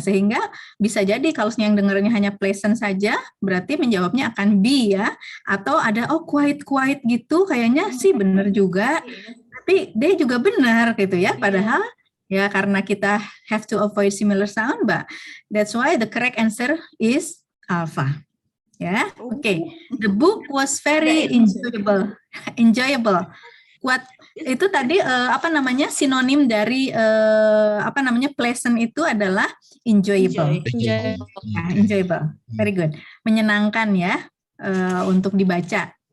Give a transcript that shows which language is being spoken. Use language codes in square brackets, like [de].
[id] Sehingga bisa jadi kalau yang dengarnya hanya pleasant saja, berarti menjawabnya akan be ya. Atau ada quite gitu, kayaknya sih benar juga. Tapi dia juga benar gitu ya. Padahal ya karena kita [en] have to avoid similar sound, but that's why the correct answer is alpha. Ya, oke. The book was very enjoyable. [id] Kuat itu tadi sinonim dari pleasant itu adalah enjoyable. [en] Enjoy. Ya, enjoyable. Very good. [id] Menyenangkan ya untuk dibaca.